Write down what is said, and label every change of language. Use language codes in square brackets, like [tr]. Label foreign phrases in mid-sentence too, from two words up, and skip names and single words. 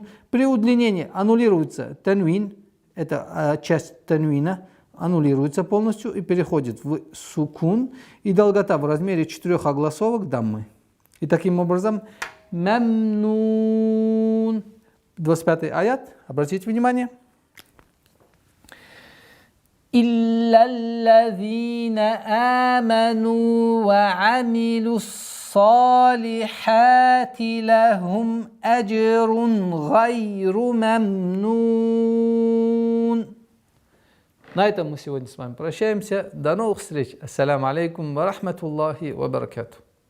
[ru] При удлинении аннулируется танвин, это часть танвина, аннулируется полностью и переходит в сукун, и долгота в размере 4 огласовок даммы. И таким образом, мемнун. 25-й аят, обратите внимание. [ar] إلا الذين آمنوا وعملوا الصالحات لهم أجر غير ممنون. [ru] На этом мы сегодня с вами прощаемся. До новых встреч. [ar] السلام عليكم ورحمة الله وبركاته.